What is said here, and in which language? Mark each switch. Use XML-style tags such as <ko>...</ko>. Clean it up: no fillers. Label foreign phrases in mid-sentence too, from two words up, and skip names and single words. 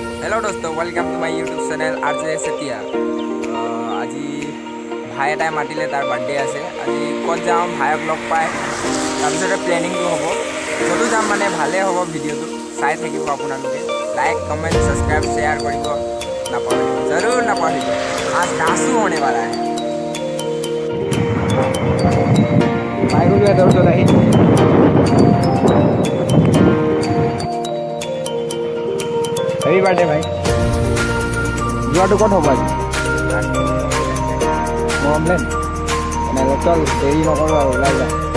<hi>हेलो दोस्तों,</hi> <en>welcome to my YouTube channel</en> <as>rjvaichetiavai। আজি ভাই এটাই মাতিলে, তাৰ বাৰ্থডে আছে। আজি ক'ত যাওঁ ভাইক লগ পাই তাৰপিছতে প্লেনিংটো হ'ব। য'তো যাম মানে ভালেই হ'ব। ভিডিঅ'টো চাই থাকিব আপোনালোকে।</as> <en>like comment subscribe share</en> <as>কৰিব নাপাহৰিব, জৰুৰ নাপাহৰিব।</as> <hi>आज नाचो होने वाला है।</hi> <as>ভাই গ'লো এটা ওচৰত আহি</as> <en>happy birthday</en> <as>ভাই। যোৱাটো ক'ত হ'ব আজি? moromland এনেহ'লে চল, দেৰি নকৰোঁ আৰু ওলাই যাওঁ।</as>